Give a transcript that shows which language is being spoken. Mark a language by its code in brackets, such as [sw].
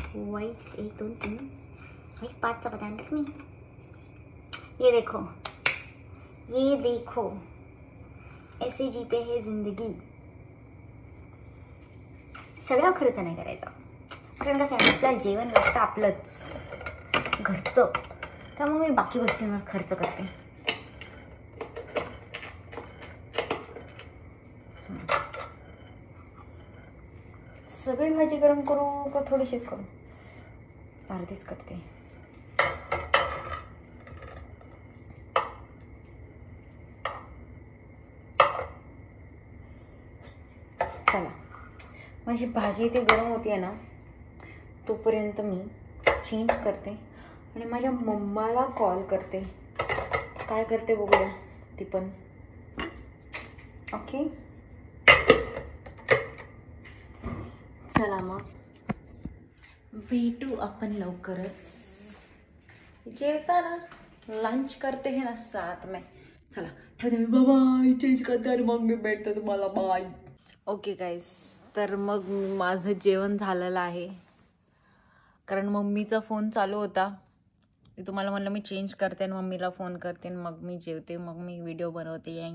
[mr] वाईट 1 2 3 वाईट 5 चपात्या आणलीस मी. [hi] ये देखो ऐसे जीते है जिंदगी. [mr] सगळा खर्च नाही करायचा, कारण कसं आहे आपल्याला जेवण लागतं आपलंच घरचं, त्यामुळे मी बाकी गोष्टींवर खर्च करते. सगळी भाजी गरम करू का थोडीशीच करू. अर्धीच करते. चला, माझी भाजी इथे गरम होती ना, तोपर्यंत मी चेंज करते आणि माझ्या मम्माला कॉल करते. काय करते बघूया ती पण. ओके, चला मग भेटू आपण लवकरच. जेवताना [hi] लंच करते है ना साथ में. [mr] चला ठेवते मी. बाय. चेंज करते आणि मग मी भेटते तुम्हाला. बाय. ओके गाईस, तर मग माझं जेवण झालेलं आहे, कारण मम्मीचा फोन चालू होता. मी तुम्हाला म्हणलं मी चेंज करते आणि मम्मीला फोन करते आणि मग मी जेवते, मग मी व्हिडिओ बनवते.